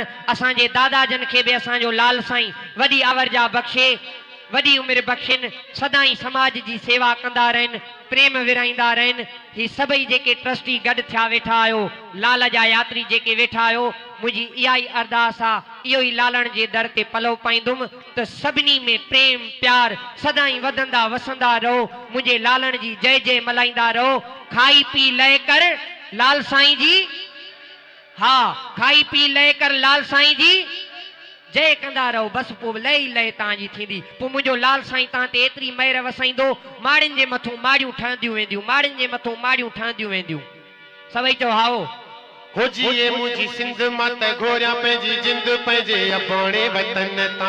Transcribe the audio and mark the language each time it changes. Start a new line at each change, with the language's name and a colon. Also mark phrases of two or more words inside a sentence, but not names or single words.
Sindhi: असांजे दादाजन खे बि असांजो लाल साईं वॾी आवर्जा बख़्शे, वॾी उमिरि बख़्शिन, सदाई समाज जी सेवा कंदा रहनि, प्रेम विराईंदा रहनि। ही सभई जेके ट्रस्टी गॾु थिया वेठा आहियो, लाल जा यात्री जेके वेठा आहियो, मुंहिंजी इहा ई अरदास आहे, इहो ई लालण जे दर ते पलव पाईंदुमि त सभिनी में प्रेम प्यार सदाई वधंदा वसंदा रहो। मुंहिंजे लालण जी जय जय मल्हाईंदा रहो। खाई पी लय कर लाल साईं जी, हा खाई पी लय कर लाल साईं जी जय कंदा रहो। बस पोइ लय ई लय तव्हांजी थींदी। पोइ मुंहिंजो लाल साईं तव्हां ते एतिरी महिर वसाईंदो, माड़ियुनि जे मथां माड़ियूं ठहंदियूं वेंदियूं, माड़ियुनि जे मथां माड़ियूं ठहंदियूं वेंदियूं। सभई चओ हाओ। हो जिए मुझी सिंध मात घोरिया पंहिंजी जिंद पंहिंजे अबाणे वतन तां।